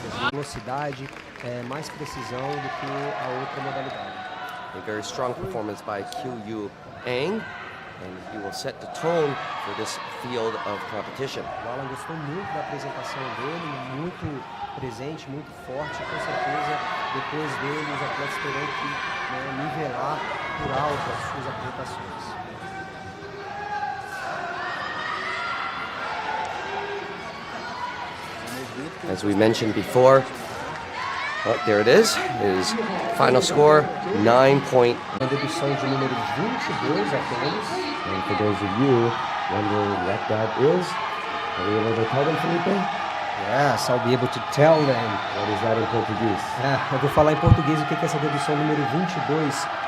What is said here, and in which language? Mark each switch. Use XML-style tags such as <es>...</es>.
<pt>Velocidade, mais precisão do que a outra modalidade.</pt> <en>A very strong performance by Qiu Ang, and he will set the tone for this field of competition.</en> <pt>O Alan gostou muito da apresentação dele, muito presente, muito forte. Com certeza, depois dele, os atletas terão que nivelar por alto as suas apresentações.</pt> <en>As we mentioned before, there it is. His final score, 9.1.</en> <pt>Uma dedução de número 22 apenas.</pt> <en>And for those of you wondering what that is, are we able to tell them, Felipe? Yes, I'll be able to tell them. What is that in Portuguese?</en> <pt>Eu vou falar em português o que é essa dedução número 22.</pt>